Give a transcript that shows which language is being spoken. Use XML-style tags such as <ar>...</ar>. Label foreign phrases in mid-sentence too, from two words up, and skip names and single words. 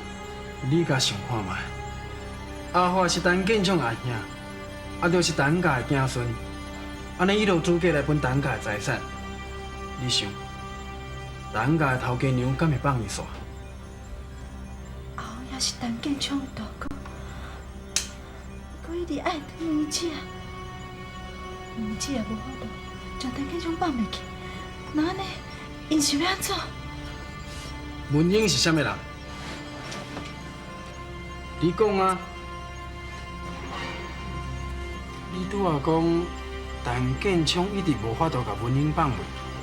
<nan>你甲想看觅，阿福是陈建昌阿兄，啊，就是陈家的子孙，安尼伊有资格来分陈家的财产。你想，陈家的头家娘敢会放伊煞？阿红兄是陈建昌的大哥，不过伊伫爱对梅姐，梅姐也无法度将陈建昌放袂去，那安尼，因想要安怎？文英是啥物人？你讲啊！你拄仔讲，陈建昌一直无法度甲文英放袂记。</nan>